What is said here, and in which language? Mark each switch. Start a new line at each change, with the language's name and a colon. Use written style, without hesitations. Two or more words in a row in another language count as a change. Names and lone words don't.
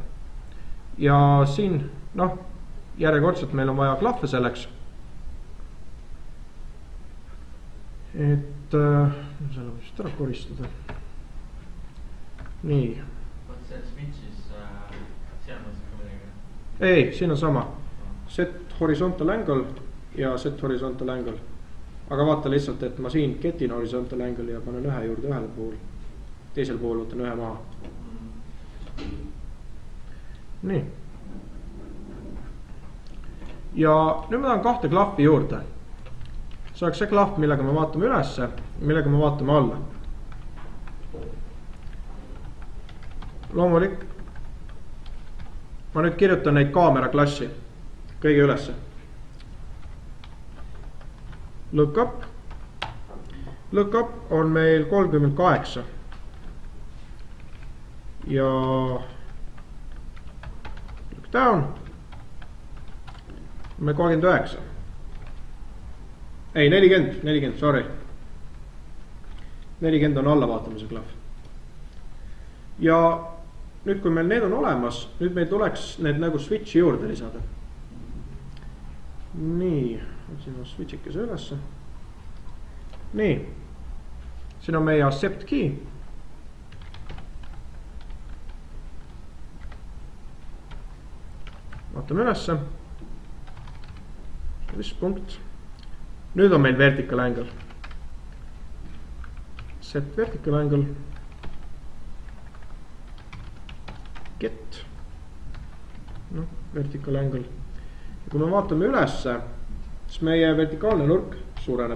Estonian: Ja siin, noh, järjekordselt meil on vaja klahve selleks. Et selle võib vist ära koristada. Nii. Vaat see switch'is seal mõtles ka midagi? Ei, siin on sama.
English: Set horizontal angle ja set horizontal angle.
Estonian: Aga vaata lihtsalt, et ma siin ketin
English: horizontal angle
Estonian: ja panen ühe juurde ühele puhul. Teisel puhul võtan ühe maha. Nii. Ja nüüd ma tahan kahte klahvi juurde. See oleks see klahv, millega me vaatame ülesse, millega me vaatame alla. Loomulik. Ma nüüd kirjutan neid kaamera klassi kõige ülesse.
English: Look up. Look up
Estonian: on meil
English: 38. Ja look down.
Estonian: Me 39. Ei, 40, sorry. 40 on alla vaatamise klahv. Ja nüüd, kui meil need on olemas, nüüd meil tuleks need nagu switchi juurde lisada. Nii, siin on switchikese ülesse. Nii, siin on meie
English: accept key.
Estonian: Vaatame ülesse. This punkt. Nüüd on meil
English: vertical angle. Set vertical angle. Get. No, vertical angle.
Estonian: Ja kui me vaatame ülesse, siis meie vertikaalne nurk suureneb.